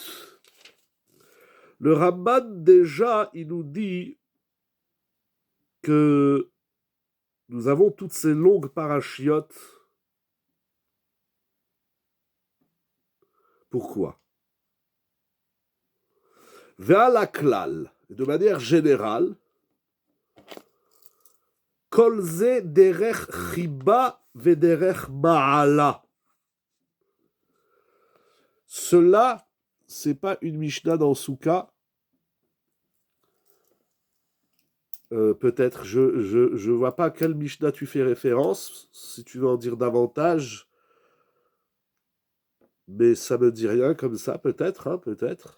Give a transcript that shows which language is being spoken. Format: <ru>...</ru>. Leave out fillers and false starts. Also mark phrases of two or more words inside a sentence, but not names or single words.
<fr>Le Ramban, déjà, il nous dit que nous avons toutes ces longues parachiotes. Pourquoi? Ve'alaklal, de manière générale,</fr> <he>כל זה דרך חיבה ודרך מעלה.</he> <fr>Cela, c'est pas une Mishnah dans Souka. Peut-être, je vois pas à quelle Mishnah tu fais référence, si tu veux en dire davantage. Mais ça me dit rien comme ça, peut-être, peut-être.</fr>